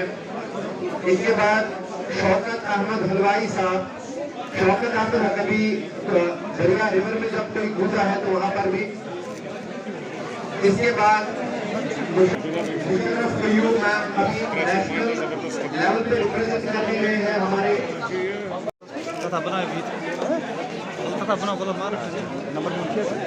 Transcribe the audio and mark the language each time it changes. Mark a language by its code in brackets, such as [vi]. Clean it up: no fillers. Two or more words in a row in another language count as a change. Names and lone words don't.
[hi] इनके बाद शौकत अहमद हलवाई साहब, शौकत अहमद कभी दरिया रिवर में जब कोई घुसा है तो वहां पर भी। इसके बाद अभी [en] national level [hi] पे रिप्रेजेंट कर रहे हैं हमारे [id] Tetap benar gitu. Tetap benar kalau marah. Nomor 6.